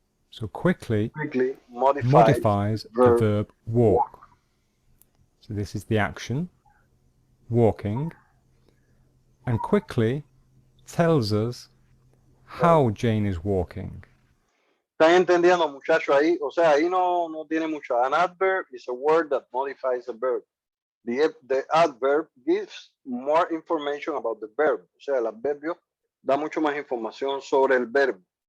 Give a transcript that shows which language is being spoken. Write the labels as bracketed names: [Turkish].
[English] So quickly modifies the verb walk. So this is the action, walking, and quickly tells us how Jane is walking. [Spanish] ¿Están entendiendo, muchachos? Ahí, o sea, ahí no tiene mucho. [English] An adverb is a word that modifies a verb. The adverb gives more information about the verb. [Spanish] O sea, el adverbio da mucho más información sobre el verbo.